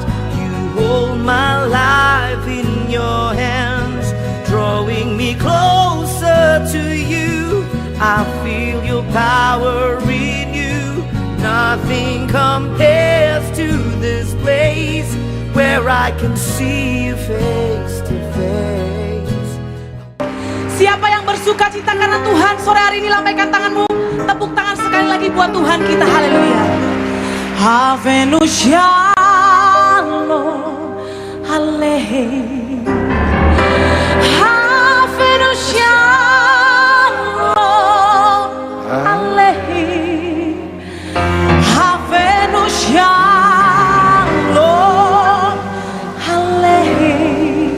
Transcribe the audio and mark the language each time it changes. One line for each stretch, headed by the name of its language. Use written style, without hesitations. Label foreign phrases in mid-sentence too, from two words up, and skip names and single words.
English: You hold my life in your hands, drawing me closer to you. I feel your power in you. Nothing compares to this place where I can see you face to face.
Indonesian: Siapa yang bersuka cita karena Tuhan, sore hari ini lambaikan tanganmu. Tepuk tangan sekali lagi buat Tuhan kita. Haleluya.
Hebrew: הבאנו שלום עליכם. הבאנו שלום עליכם. הבאנו שלום עליכם.